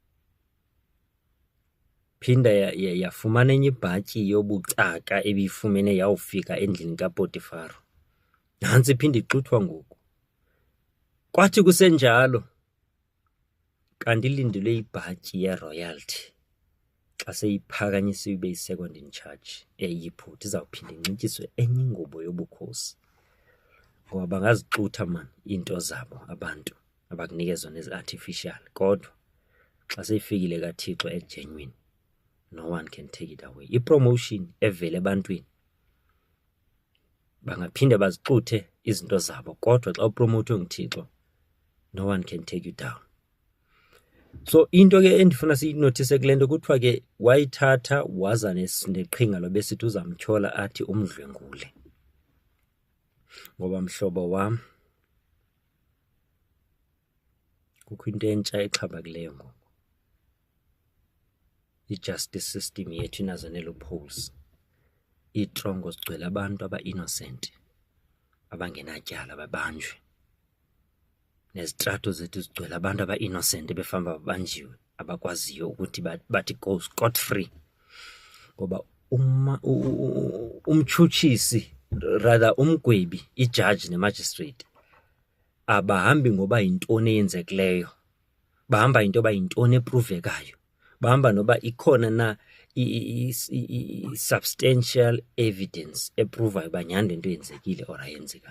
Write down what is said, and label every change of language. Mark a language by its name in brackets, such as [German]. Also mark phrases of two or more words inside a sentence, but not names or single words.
[Xhosa] Phinda yafumana enye ibhatyi yobucaka ebiyifumene yawufika endlini kaPotifaro. Nantsi iphinda ixuthwa ngoku. Kwathi kusenjalo kanti ilindelwe ibhatyi yeroyalty. Xa seyiphakanyisiwe ibe yi- [English] second in charge [Xhosa] eyiphutha izawuphinda inxityiswe enye ingubo yobukhosi. Ngoba bangazixutha man into zabo abantu abakunikeza nezi-artificial. Kodwa xa seyifikile kaThixo egenuine, [English] no one can take it away. [Xhosa] I-promotion evele ebantwini bangaphinde bazixuthe izinto zabo, kodwa xa upromotwe nguThixo, [English] no one can take you down. [Xhosa] So into ke endifuna siyinothise kule nto kuthiwa ke wayithatha waza neqhinga lobesithi uzamtyhola athi umdlwengule. Ngoba mhlobo wam, kukho into entsha exhaphakileyo ngoku. I-justice system yethu inazo nee-loopholes. Iitrongo zigcwele abantu aba-innocent abangenatyala babanjwe. Nezitrato zethu zigcwele abantu aba-innocent befamba babanjiwe abakwaziyo ukuthi bathi [English] go scot free. [Xhosa] Ngoba umtshutshisi rather umgwebi, ijudge ne-magistrate abahambi ngoba yintoni eyenzekileyo, bahamba into yoba yintoni epruvekayo, bahamba noba ikhona na [English] substantial evidence [Xhosa] eprovayo uba nyhani le nto yenzekile or ayenzekanga.